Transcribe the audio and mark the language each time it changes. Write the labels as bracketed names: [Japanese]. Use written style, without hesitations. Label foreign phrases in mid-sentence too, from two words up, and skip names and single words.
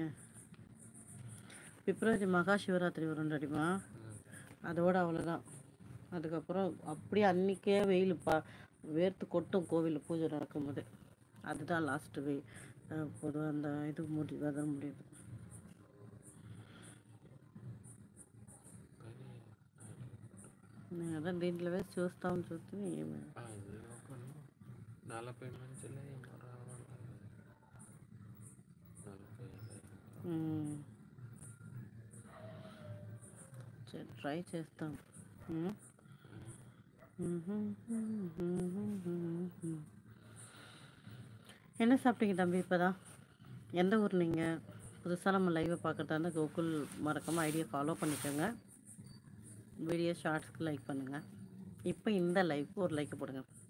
[Tamil] பிப்ரவரி மகா சிவராத்திரி வரும் தெரியுமா? அதோட அவ்வளோதான். அதுக்கப்புறம் அப்படியே அன்றைக்கே வெயில் வேர்த்து கொட்டும் கோவிலில் பூஜை நடக்கும்போது. அதுதான் லாஸ்ட்டு பொதுவாக அந்த இது வெதர் முடியுது. [Telugu] అదే దీంట్లో వేసి చూస్తూ ఏమి ట్రై చేస్తాం. [Tamil] என்ன சாப்பிட்டீங்க தம்பி இப்போதான்? எந்த ஊர் நீங்கள்? புதுசாக நம்ம லைவை பார்க்குறதா இருந்தால் கோகுல் மறக்காமல் [English] idea follow [Tamil] பண்ணிக்கோங்க. [English] video shortsக்கு [Tamil] லைக் பண்ணுங்கள். இப்போ இந்த லைவுக்கு ஒரு லைக் போடுங்க.